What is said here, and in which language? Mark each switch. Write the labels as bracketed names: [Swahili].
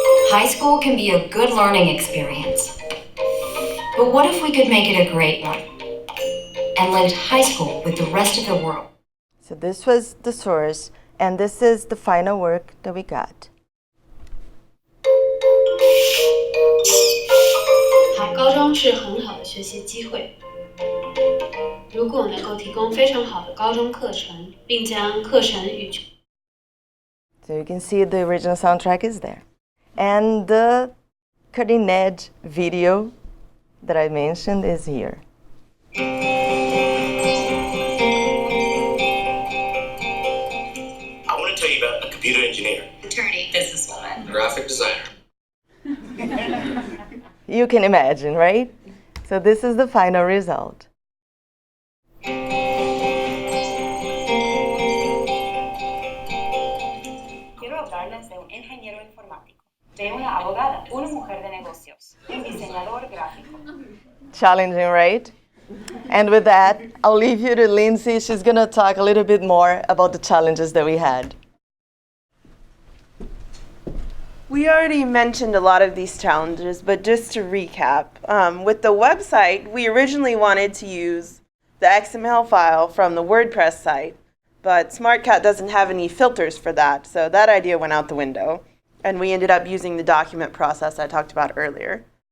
[English] High school can be a good learning experience. But what if we could make it a great one and link high school with the rest of the world? So this was the source, and this is the final work that we got. [Chinese] 好，高中是很好的学习机会。如果能够提供非常好的高中课程，并将课程与 [English] So you can see the original soundtrack is there. And the cutting edge video that I mentioned is here. I want to tell you about a computer engineer, attorney, businesswoman, graphic designer. You can imagine, right? So this is the final result. [Spanish] Quiero hablarles de un ingeniero informático, de una abogada, una mujer de negocios, un diseñador gráfico. [English] Challenging, right? And with that, I'll leave you to Lindsay. She's going to talk a little bit more about the challenges that we had. We already mentioned a lot of these challenges, but just to recap, with the website, we originally wanted to use the XML file from the WordPress site, but SmartCat doesn't have any filters for that, so that idea went out the window, and we ended up using the document process I talked about earlier.